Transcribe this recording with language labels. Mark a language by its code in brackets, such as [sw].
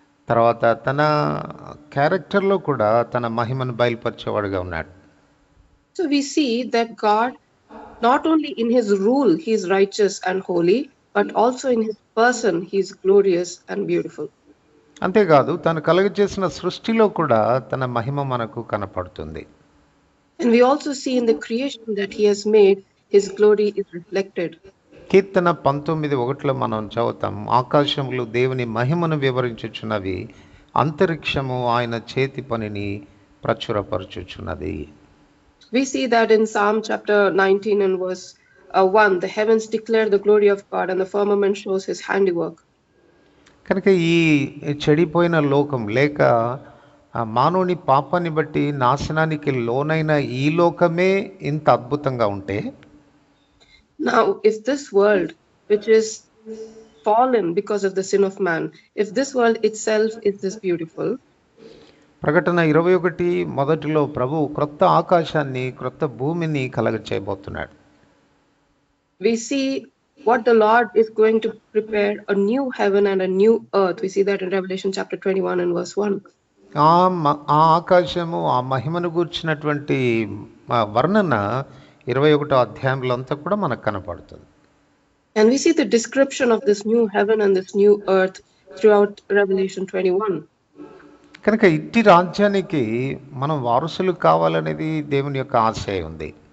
[te] తర్వాత తన క్యారెక్టర్లో కూడా తన మహిమను బయలుపరిచేవాడుగా ఉన్నాడు. [en] So we see that God, not only in his rule he is righteous and holy, but also in his person he is glorious and beautiful. [te] అంతేకాదు, తను కలుగజేసిన సృష్టిలో కూడా తన మహిమ మనకు కనపడుతుంది. [en] And we also see in the creation that he has made, his glory is reflected. [te] కీర్తన 19:1 మనం చదువుతాం, ఆకాశములు దేవుని మహిమను వివరించుచున్నవి, అంతరిక్షము ఆయన చేతి పనిని ప్రచురపరచుచున్నది. [en] We see that in Psalm chapter 19 and verse 1, the heavens declare the glory of God and the firmament shows his handiwork. [te] కనుక ఈ చెడిపోయిన లోకం లేక మానవుని పాపాన్ని బట్టి నాశనానికి లోనైన ఈ లోకమే ఇంత అద్భుతంగా ఉంటే, [en] Now, if this world, which is fallen because of the sin of man, if this world itself is this beautiful, [te] ప్రకటన 21:1 ప్రభు క్రొత్త ఆకాశాన్ని, క్రొత్త భూమిని కలగచేయబోతున్నాడు. [en] we see what the Lord is going to prepare, a new heaven and a new earth. We see that in Revelation chapter 21 and verse 1. [te] ఆ ఆకాశము, ఆ మహిమను గూర్చినటువంటి వర్ణన 21వ అధ్యాయంలో అంతా కూడా మనకు కనపడుతుంది. [en] And we see the description of this new heaven and this new earth throughout Revelation 21. [te] కనుక ఇట్టి రాజ్యానికి మనం వారసులు కావాలనేది దేవుని యొక్క ఆశయం ఉంది.